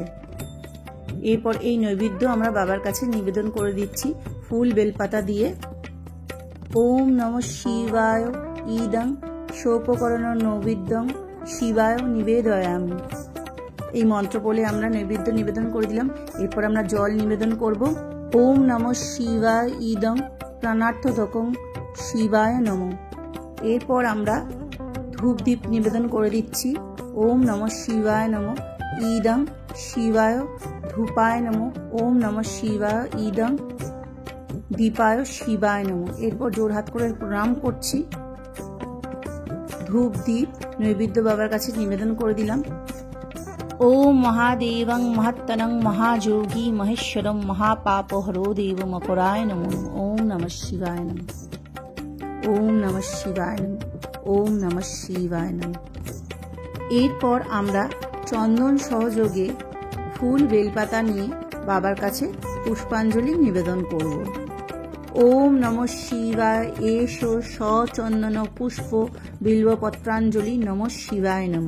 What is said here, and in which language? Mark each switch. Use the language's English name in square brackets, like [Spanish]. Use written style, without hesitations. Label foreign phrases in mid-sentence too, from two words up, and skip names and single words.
[Bangla] এরপর এই নৈবেদ্য আমরা বাবার কাছে নিবেদন করে দিচ্ছি ফুল বেলপাতা দিয়ে। [Sanskrit] ওম নমঃ শিবায় ইদং সোপকরণ নৈবেদ্যং শিবায় নিবেদয়ামি। [Bangla] এই মন্ত্র বলে আমরা নৈবেদ্য নিবেদন করে দিলাম। এরপর আমরা জল নিবেদন করব। [Sanskrit] ওম নমঃ শিবায় ইদং প্রাণার্থদকং শিবায় নমঃ। [Bangla] এরপর আমরা ধূপ দ্বীপ নিবেদন করে দিচ্ছি। [Sanskrit] ওম নমঃ শিবায় নমঃ ইদং শিবায় ধূপায় নমঃ। ওম নমঃ শিবায় ইদং দীপায় শিবায় নমঃ। [Bangla] এরপর জোর হাত করে প্রণাম করছি। ধূপ দ্বীপ নৈবেদ্য বাবার কাছে নিবেদন করে দিলাম। [Sanskrit] ওম মহাদেবং মহাত্তনং মহাযোগী মহেশ্বরম মহাপাপহরো দেব মকরায় নমঃ। ওম নমঃ শিবায় নমঃ। ওম নমঃ শিবায় নমঃ। ওম নমঃ শিবায় নমঃ। [Bangla] এরপর আমরা চন্দন সহযোগে ফুল বেলপাতা নিয়ে বাবার কাছে পুষ্পাঞ্জলি নিবেদন করব। [Sanskrit] ওম নমঃ শিবায় এষো সচন্দন পুষ্প বিল্বপত্রাঞ্জলি নমঃ শিবায় নমঃ।